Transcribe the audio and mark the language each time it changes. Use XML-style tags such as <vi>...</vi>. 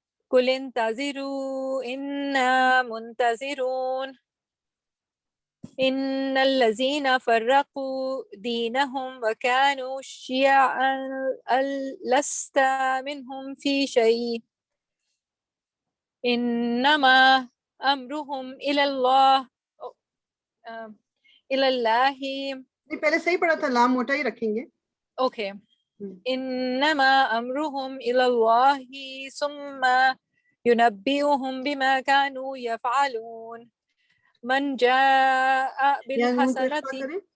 <ar>कुल इंतज़िरू इन्ना मुंतज़िरून. إن الذين فرقوا دينهم وكانوا شيعا لست منهم في شيء إنما أمرهم إلى الله</ar> <ur>نہیں پہلے صحیح پڑھا تھا، لام موٹا ہی رکھیں گے.</ur> <en>Okay.</en> <ar>إنما أمرهم إلى الله ثم ينبئهم بما كانوا يفعلون من جاء بالحسنة</ar>